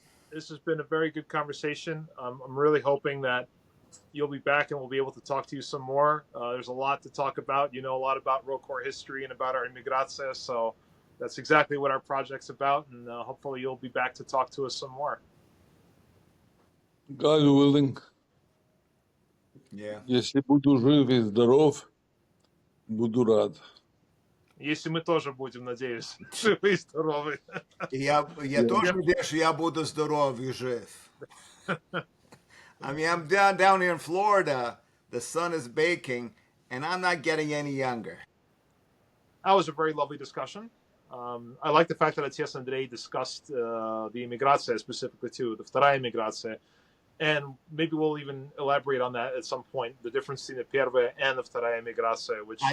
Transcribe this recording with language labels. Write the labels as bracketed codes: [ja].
[en] This has been a very good conversation. I'm really hoping that you'll be back and we'll be able to talk to you some more. There's a lot to talk about. You know a lot about Rokor history and about our emigration, so that's exactly what our project's about, and hopefully you'll be back to talk to us some more. God willing. Yeah. [ru] Если буду жив и здоров, буду рад. Если мы тоже будем, надеюсь, живы и здоровы. Я тоже надеюсь, что я буду здоров и жив. [en] I mean, I'm down here in Florida. The sun is baking, and I'm not getting any younger. That was a very lovely discussion. I like the fact that Отец Andrei discussed the emigration specifically too, the [ru] вторая [en] emigration, and maybe we'll even elaborate on that at some point, the difference between the [ru] первая [en] and the вторая emigration, which